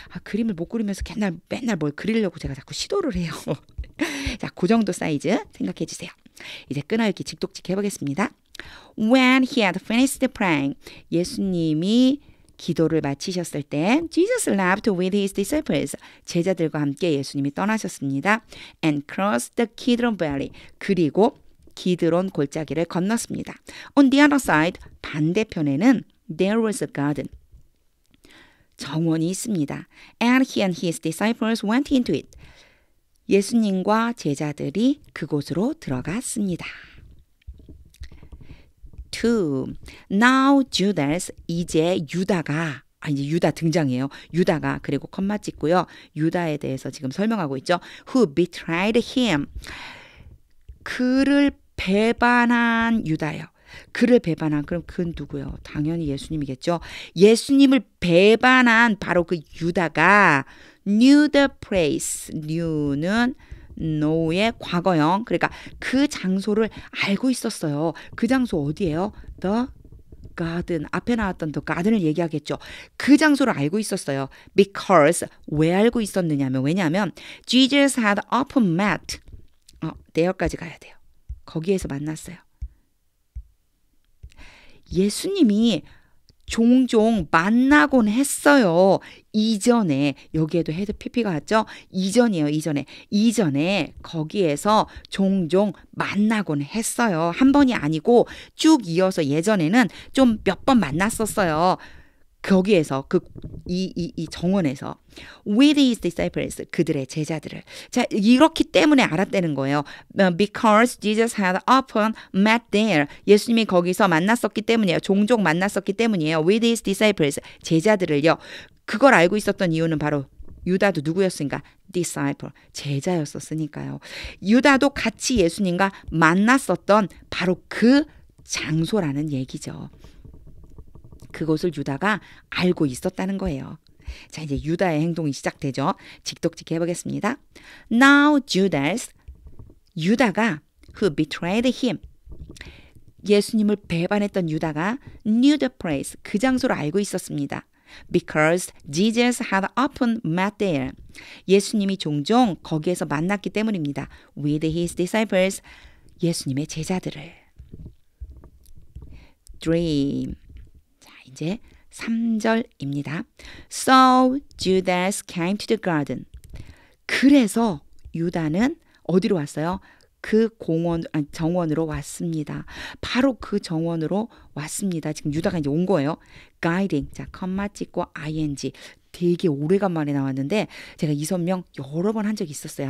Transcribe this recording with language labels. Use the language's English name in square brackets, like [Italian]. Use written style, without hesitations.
[Korean] 그림을 못 그리면서 맨날 뭘 그리려고 제가 자꾸 시도를 해요. 자, 그 정도 사이즈 생각해 주세요. 이제 끊어읽기 직독직 해보겠습니다. [English] When he had finished praying, [Korean] 예수님이 기도를 마치셨을 때 [English] Jesus left with his disciples. [Korean] 제자들과 함께 예수님이 떠나셨습니다. [English] And crossed the Kidron Valley. [Korean] 그리고 기드론 골짜기를 건넜습니다. [English] On the other side, [Korean] 반대편에는 [English] there was a garden. [Korean] 정원이 있습니다. [English] And he and his disciples went into it. [Korean] 예수님과 제자들이 그곳으로 들어갔습니다. 2. [English] Now Judas, [Korean] 이제 유다가 이제 유다 등장해요. 유다가 그리고 컴마 찍고요. 유다에 대해서 지금 설명하고 있죠. [English] Who betrayed him. [Korean] 그를 배반한 유다요. 그를 배반한 그럼 그 누구요? 당연히 예수님이겠죠. 예수님을 배반한 바로 그 유다가 [English] knew the place. [Korean] knew는 know의 과거형. 그러니까 그 장소를 알고 있었어요. 그 장소 어디예요? [English] The garden. [Korean] 앞에 나왔던 the garden을 얘기하겠죠. 그 장소를 알고 있었어요. [English] Because [Korean] 왜 알고 있었느냐면 왜냐하면 [English] Jesus had often met. [Korean] there까지 가야 돼요. 거기에서 만났어요. 예수님이 종종 만나곤 했어요. 이전에 여기에도 헤드 PP가 왔죠. 이전이에요. 이전에 거기에서 종종 만나곤 했어요. 한 번이 아니고 쭉 이어서 예전에는 좀 몇 번 만났었어요. 거기에서 이 정원에서 [English] with his disciples [Korean] 그들의 제자들을 자 이렇기 때문에 알았다는 거예요. [English] Because Jesus had often met there [Korean] 예수님이 거기서 만났었기 때문이에요. 종종 만났었기 때문이에요. [English] with his disciples [Korean] 제자들을요. 그걸 알고 있었던 이유는 바로 유다도 누구였으니까 disciple 제자였었으니까요. 유다도 같이 예수님과 만났었던 바로 그 장소라는 얘기죠. 그것을 유다가 알고 있었다는 거예요. 자, 이제 유다의 행동이 시작되죠. 직독직 해보겠습니다. [English] Now Judas, 유다가 who betrayed him. [Korean] 예수님을 배반했던 유다가 [English] knew the place, [Korean] 그 장소를 알고 있었습니다. [English] Because Jesus had often met there. [Korean] 예수님이 종종 거기에서 만났기 때문입니다. [English] With his disciples, [Korean] 예수님의 제자들을. 3. 이제 3절입니다. [English] So Judas came to the garden. [Korean] 그래서 유다는 어디로 왔어요? 그 정원으로 왔습니다. 바로 그 정원으로 왔습니다. 지금 유다가 이제 온 거예요. guiding. 자, 컴마 찍고 ing. 되게 오래간만에 나왔는데 제가 이 설명 여러 번 한 적이 있었어요.